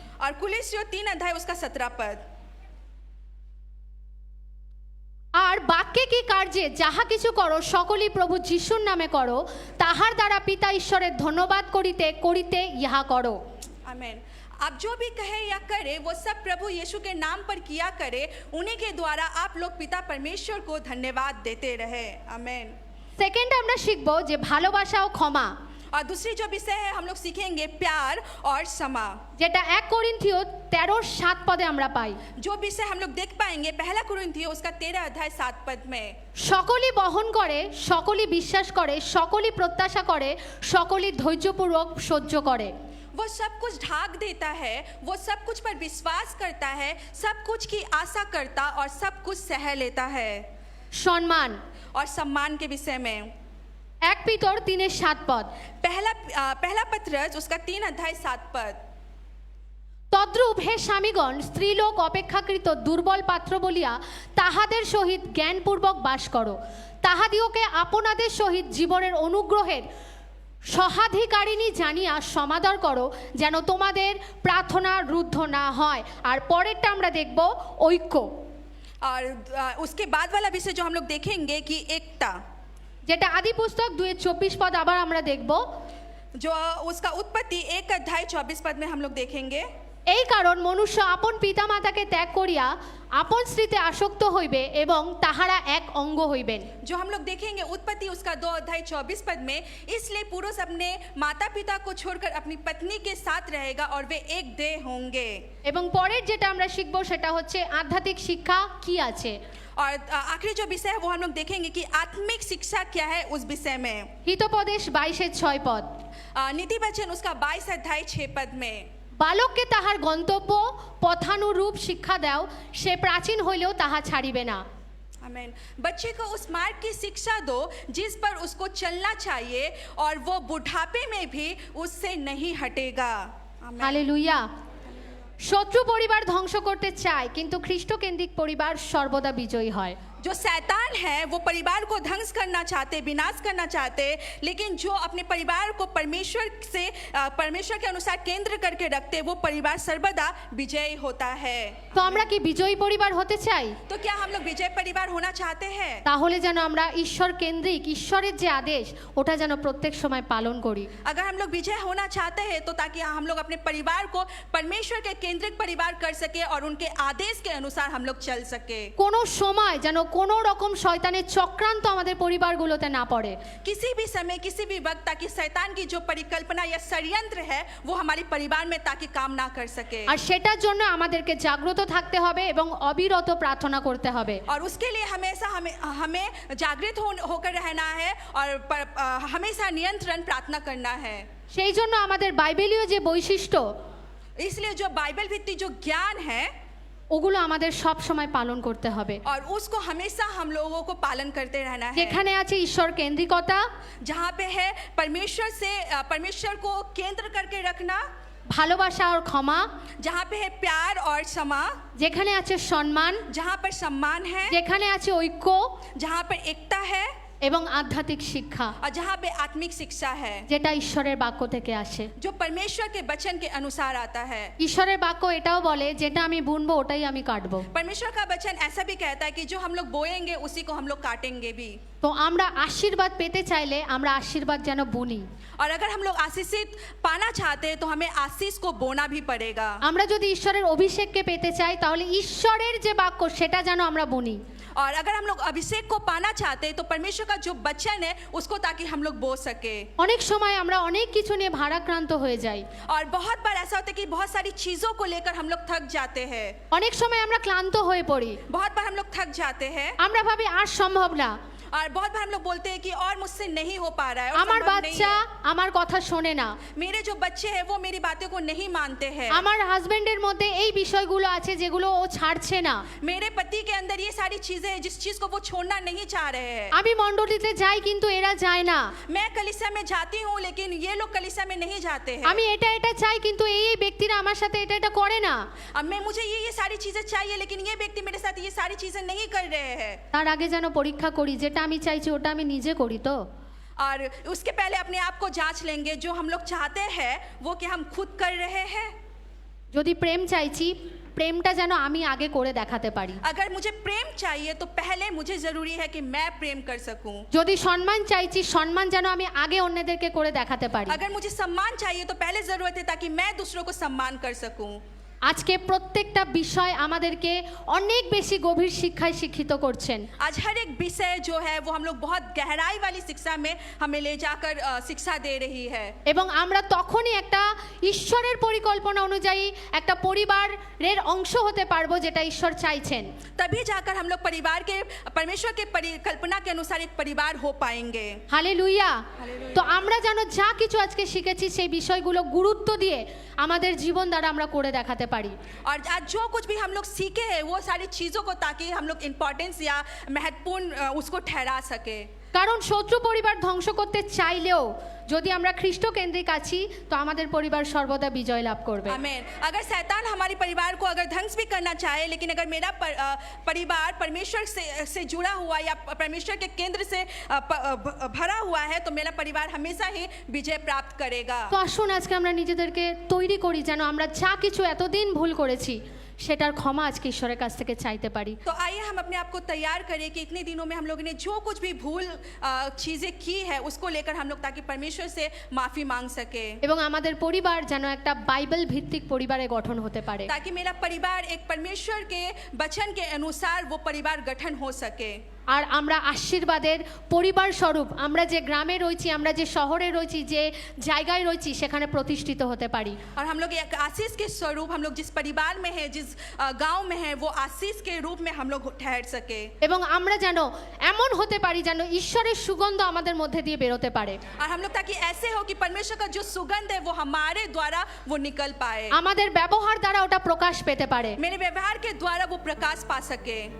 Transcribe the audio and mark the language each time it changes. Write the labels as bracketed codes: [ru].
[hi] और कुलिस्सियों 3 अध्याय उसका 17 पद। [bn] আর বাক্যে কি কার্যে যাহা কিছু করো সকলই প্রভু যিশুর নামে করো তাহার দ্বারা পিতা ঈশ্বরের ধন্যবাদ করিতে করিতে ইহা করো [hi] आमेन। आप जो भी कहे या करे वो सब प्रभु यीशु के नाम पर किया करे उन्हीं के द्वारा आप लोग पिता परमेश्वर को धन्यवाद देते रहे। आमेन। [bn] সেকেন্ড আমরা শিখব যে ভালোবাসা ও ক্ষমা [hi] और दूसरी जो विषय है हम लोग सीखेंगे प्यार और क्षमा [bn] যেটা 1 করিন্থীয় 13:7 পদে আমরা পাই [hi] जो विषय हम लोग देख पाएंगे पहला कुरिन्थियों उसका 13 अध्याय 7 पद में। [bn] সকলই বহন করে সকলই বিশ্বাস করে সকলই প্রত্যাশা করে সকলই ধৈর্যপূর্বক সহ্য করে [hi] वो सब कुछ ढाक देता है वो सब कुछ पर विश्वास करता है सब कुछ की आशा करता और सब कुछ सह लेता है। [bn] সম্মান [hi] और सम्मान के विषय में [bn] 1 পিতর 3:7 পদ [hi] पहला पत्रस उसका 3 अध्याय 7 पद। [bn] তদ্রূপ হে স্বামীগণ স্ত্রীলোক অপেক্ষাকৃত দুর্বল পাত্র বলিয়া তাহাদের সহিত জ্ঞানপূর্বক বাস করো তাহাদিওকে আপনাদের সহিত জীবনের অনুগ্রহের সহাধিকারিণী জানিয়া সমাদর করো যেন তোমাদের প্রার্থনা রুদ্ধ না হয় আর পরেরটা আমরা দেখব ঐক্য [hi] और उसके बाद वाला विषय जो हम लोग देखेंगे कि एकता [bn] যেটা আদি পুস্তক 2:24 পদ আবার আমরা দেখব [hi] जो उसका उत्पत्ति 1 अध्याय 24 पद में हम लोग देखेंगे। [bn] এই কারণ মনুষ্য আপন পিতামাতাকে ত্যাগ করিয়া আপন স্ত্রীতে আসক্ত হইবে এবং তাহারা এক অঙ্গ হইবেন [hi] जो हम लोग देखेंगे उत्पत्ति उसका 2 अध्याय 24 पद में इसलिए पुरुष अपने माता पिता को छोड़कर अपनी पत्नी के साथ रहेगा और वे एक देह होंगे। [bn] এবং পরের যেটা আমরা শিখব সেটা হচ্ছে আধ্যাত্মিক শিক্ষা কি আছে [hi] और आखिरी जो विषय है वो हम लोग देखेंगे कि आत्मिक शिक्षा क्या है उस विषय में। [bn] হিতোপদেশ 22:6 পদ [hi] नीति वचन उसका 22 अध्याय 6 पद में। [bn] বালককে তাহার গন্তব্য পথানুরূপ শিক্ষা দাও সে প্রাচীন হইলেও তাহা ছাড়িবে না [hi] आमीन। बच्चे को उस मार्ग की शिक्षा दो जिस पर उसको चलना चाहिए और वो बुढ़ापे में भी उससे नहीं हटेगा। आमीन। [bn] হালেলুয়া শত্রু পরিবার ধ্বংস করতে চায় কিন্তু খ্রিস্টকেন্দ্রিক পরিবার সর্বদা বিজয়ী হয় [hi] जो शैतान है वो परिवार को ध्वंस करना चाहते, विनाश करना चाहते, लेकिन जो अपने परिवार को परमेश्वर के अनुसार केंद्र करके रखते, वो परिवार सर्वदा विजयी होता है। [bn] তো আমরা কি বিজয়ী পরিবার হতে চাই? [hi] तो क्या हम लोग विजय परिवार होना चाहते हैं? [bn] তাহলে যেন আমরা ঈশ্বর কেন্দ্রিক, ঈশ্বরের যে আদেশ ওটা যেন প্রত্যেক সময় পালন করি। [hi] अगर हम लोग विजय होना चाहते हैं तो ताकि हम लोग अपने परिवार को परमेश्वर के केंद्रित परिवार कर सके और उनके आदेश के अनुसार हम लोग चल सके। [bn] কোনো সময় যেন কোনো রকম শয়তানের চক্রান্ত আমাদের পরিবারগুলোতে না পড়ে। [hi] किसी भी समय, किसी भी वक्त, ताकि शैतान की जो परिकल्पना या षड्यंत्र है वो हमारे परिवार में ताकि काम ना कर सके। [bn] আর সেটার জন্য আমাদেরকে জাগ্রত থাকতে হবে এবং অবিরত প্রার্থনা করতে হবে। [hi] और उसके लिए हमेशा हमें जागृत होकर रहना है और हमेशा नियंत्रण प्रार्थना करना है। [bn] সেই জন্য আমাদের বাইবেলীয় যে বৈশিষ্ট্য, [hi] इसलिए जो बाइबल भित्तिक जो ज्ञान है [bn] ওগুলো আমাদের সব সময় পালন করতে হবে। [hi] और उसको हमेशा हम लोगों को पालन करते रहना है। [bn] যেখানে আছে ঈশ্বর কেন্দ্রিকতা, [hi] जहाँ पे है परमेश्वर को केंद्र करके रखना, [bn] ভালোবাসা আর ক্ষমা, [hi] जहाँ पे है प्यार और क्षमा, [bn] যেখানে আছে সম্মান, [hi] जहाँ पर सम्मान है, [bn] যেখানে আছে ঐক্য [hi] जहाँ पर एकता है [bn] এবং আধ্যাত্মিক শিক্ষা, [hi] और जहाँ पे आत्मिक शिक्षा है [bn] যেটা ঈশ্বরের বাক্য থেকে আসে। [hi] जो परमेश्वर के वचन के अनुसार आता है। [bn] ঈশ্বরের বাক্য এটাও বলে যেটা আমি বুনবো ওটাই আমি কাটবো। [hi] परमेश्वर का वचन ऐसा भी कहता है कि जो हम लोग बोएंगे उसी को हम लोग काटेंगे भी। [bn] তো আমরা আশীর্বাদ পেতে চাইলে আমরা আশীর্বাদ যেন বুনি। [hi] और अगर हम लोग आशीषित पाना चाहते हैं तो हमें आशीष को बोना भी पड़ेगा। [bn] আমরা যদি ঈশ্বরের অভিষেককে পেতে চাই তাহলে ঈশ্বরের যে বাক্য সেটা যেন আমরা বুনি। [hi] और अगर हम लोग अभिषेक को पाना चाहते हैं तो परमेश्वर का जो वचन है उसको ताकि हम लोग बो सके। [bn] অনেক সময় আমরা অনেক কিছু নিয়ে ভারাক্রান্ত হয়ে যাই। [hi] और बहुत बार ऐसा होता है कि बहुत सारी चीजों को लेकर हम लोग थक जाते हैं। [bn] অনেক সময় আমরা ক্লান্ত হয়ে পড়ি। [hi] बहुत बार हम लोग थक जाते हैं। [bn] আমরা ভাবি আর সম্ভব না। [hi] और बहुत बार हम लोग बोलते हैं कि और मुझसे नहीं हो पा रहा है, और [bn] আমার [hi] संभव नहीं [bn] বাচ্চা [hi] है। [bn] আমার কথা শোনে না। [hi] मेरे जो बच्चे हैं वो मेरी बातों को नहीं मानते हैं। [bn] আমার হাজবেন্ডের মধ্যে এই বিষয়গুলো আছে যেগুলো ও ছাড়ছে না। [hi] मेरे पति के अंदर ये सारी चीजें हैं जिस चीज को वो छोड़ना नहीं चाह रहे हैं। [bn] আমি মণ্ডলীতে যাই কিন্তু এরা যায় না। [hi] मैं कलीसिया में जाती हूँ लेकिन ये लोग कलीसिया में नहीं जाते हैं। [bn] আমি এটা চাই কিন্তু এই ব্যক্তিরা আমার সাথে এটা করে না। [hi] अब मैं मुझे ये सारी चीजें चाहिए लेकिन ये व्यक्ति मेरे साथ ये सारी चीजें नहीं कर रहे हैं। [bn] তার আগে যেন পরীক্ষা করি যেটা আমি চাইছি ওটা আমি নিজে করি তো। [hi] और उसके पहले अपने आप को जांच लेंगे जो हम लोग चाहते हैं वो क्या हम खुद कर रहे हैं। [bn] যদি প্রেম চাইছি প্রেমটা যেন আমি আগে করে দেখাতে পারি। [hi] अगर मुझे प्रेम चाहिए तो पहले मुझे जरूरी है कि मैं प्रेम कर सकूं। [bn] যদি সম্মান চাইছি সম্মান যেন আমি আগে অন্যদেরকে করে দেখাতে পারি। [hi] अगर मुझे सम्मान चाहिए तो पहले जरूरत है ताकि मैं दूसरों को सम्मान कर सकूं। [bn] আজকে প্রত্যেকটা বিষয় আমাদেরকে অনেক বেশি গভীর শিক্ষায় শিক্ষিত করছেন। [hi] आज हर एक विषय जो है वो हम लोग बहुत गहराई वाली शिक्षा में हमें ले जाकर शिक्षा दे रही है। [bn] এবং আমরা তখনই একটা ঈশ্বরের পরিকল্পনা অনুযায়ী একটা পরিবারের অংশ হতে পারবো যেটা ঈশ্বর চাইছেন। [hi] तभी जाकर हम लोग परमेश्वर के परिकल्पना के अनुसार एक परिवार हो पाएंगे। [bn] হালেলুয়া। তো আমরা যেন যা কিছু আজকে শিখেছি সেই বিষয়গুলো গুরুত্ব দিয়ে আমাদের জীবন দ্বারা আমরা করে দেখাতে পারি। [hi] और आज जो कुछ भी हम लोग सीखे हैं वो सारी चीज़ों को ताकि हम लोग इम्पोर्टेंस या महत्वपूर्ण उसको ठहरा सके। [bn] কারণ শত্রু পরিবার ধ্বংস করতে চাইলেও যদি আমরা খ্রিস্ট কেন্দ্রিক আছি তো আমাদের পরিবার সর্বদা বিজয় লাভ করবে। [hi] आमीन। अगर शैतान हमारे परिवार को अगर ध्वंस भी करना चाहे लेकिन अगर मेरा परिवार परमेश्वर से जुड़ा हुआ या परमेश्वर के केंद्र से भरा हुआ है तो मेरा परिवार हमेशा ही विजय प्राप्त करेगा। [bn] তো আসুন আজকে আমরা নিজেদেরকে তৈরি করি যেন আমরা যা কিছু এতদিন ভুল করেছি সেটার ক্ষমা আজকে ঈশ্বরের কাছ থেকে চাইতে পারি। [hi] तो आइए हम अपने आप को तैयार करें कि इतने दिनों में हम लोगों ने जो कुछ भी भूल चीज़ें की है उसको लेकर हम लोग ताकि परमेश्वर से माफ़ी मांग सके। [bn] এবং আমাদের পরিবার যেন একটা বাইবেল ভিত্তিক পরিবারে গঠন হতে পারে। [hi] ताकि मेरा परिवार एक परमेश्वर के वचन के अनुसार वो परिवार गठन हो सके। [bn] আর আমরা আশীর্বাদের পরিবার স্বরূপ আমরা যে গ্রামে রয়েছি আমরা যে শহরে রয়েছি যে জায়গায় রয়েছি সেখানে প্রতিষ্ঠিত হতে পারি। [hi] और हम लोग एक आशीष के स्वरूप हम लोग जिस परिवार में है जिस गांव में है वो आशीष के रूप में हम लोग ठहर सके। [bn] এবং আমরা যেন এমন হতে পারি যেন ঈশ্বরের সুগন্ধ আমাদের মধ্যে দিয়ে বেরোতে পারে। [hi] और हम लोग ताकि ऐसे हो कि परमेश्वर का जो सुगंध है वो हमारे द्वारा वो निकल पाए। [bn] আমাদের ব্যবহার দ্বারা ওটা প্রকাশ পেতে পারে। [hi] मेरे व्यवहार के द्वारा वो प्रकाश पा सके।